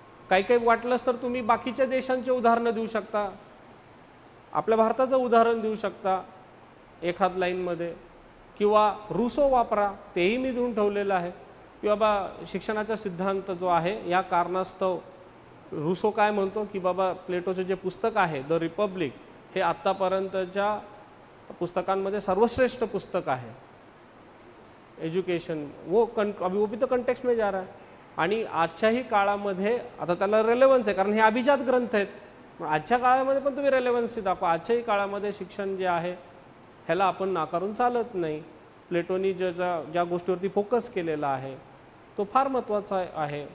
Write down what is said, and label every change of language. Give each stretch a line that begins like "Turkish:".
Marathi: काही काही वाटलंच तर तुम्ही बाकीच्या देशांचे उदाहरणं देऊ शकता, आपल्या भारताचं उदाहरण देऊ शकता एखाद लाईनमध्ये, किंवा रुसो वापरा, तेही मी देऊन ठेवलेलं आहे की बाबा शिक्षणाचा सिद्धांत जो आहे या कारणास्तव रुसो काय म्हणतो की बाबा प्लेटोचे जे पुस्तक आहे द रिपब्लिक हे आत्तापर्यंतच्या पुस्तकांमध्ये सर्वश्रेष्ठ पुस्तक आहे एज्युकेशन.
Hindi: अभी वो भी तो कंटेक्स्ट में जा रहा है.
Marathi: आणि आजच्याही काळामध्ये आता त्याला रेलेव्हन्स आहे कारण हे अभिजात ग्रंथ आहेत. पण आजच्या काळामध्ये पण तुम्ही रेलेव्हन्सी दाखवा. आजच्याही काळामध्ये शिक्षण जे आहे ह्याला आपण नाकारून चालत नाही. प्लेटोनी ज्या गोष्टीवरती फोकस केलेला आहे तो फार महत्त्वाचा आहे.